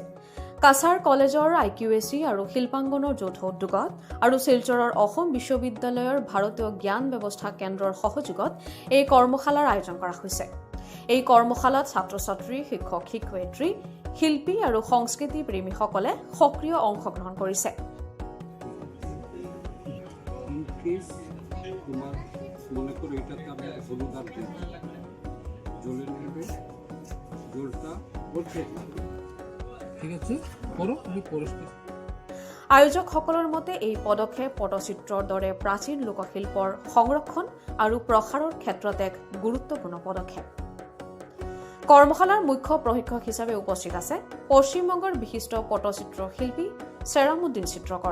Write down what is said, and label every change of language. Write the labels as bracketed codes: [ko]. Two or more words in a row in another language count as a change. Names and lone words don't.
[as] কাছাৰ কলেজৰ IQAC আৰু শিল্পাংগনৰ যৌথ উদ্যোগত আৰু শিলচৰৰ অসম বিশ্ববিদ্যালয়ৰ ভাৰতীয় জ্ঞান ব্যৱস্থা কেন্দ্ৰৰ সহযোগত এই কৰ্মশালাৰ আয়োজন কৰা হৈছে। এই কৰ্মশালাত ছাত্ৰ-ছাত্ৰী, শিক্ষক-শিক্ষয়িত্ৰী, শিল্পী আৰু সংস্কৃতি প্ৰেমীসকলে সক্ৰিয় অংশগ্ৰহণ কৰিছে। [bn] তোমার মনে করো এটাতে আমরা হলুদ আর দিই, জলের মধ্যে জলটা বলছে ঠিক আছে করো তুমি পরিষ্কার। [as] আয়োজকসকলৰ মতে এই পদক্ষেপ পটচিত্ৰৰ দৰে প্ৰাচীন লোকশিল্পৰ সংৰক্ষণ আৰু প্ৰসাৰৰ ক্ষেত্ৰত এক গুৰুত্বপূৰ্ণ পদক্ষেপ। কৰ্মশালাৰ মুখ্য প্ৰশিক্ষক হিচাপে উপস্থিত আছে পশ্চিমবংগৰ বিশিষ্ট পটচিত্ৰ শিল্পী চেৰামুদ্দিন চিত্ৰকৰ।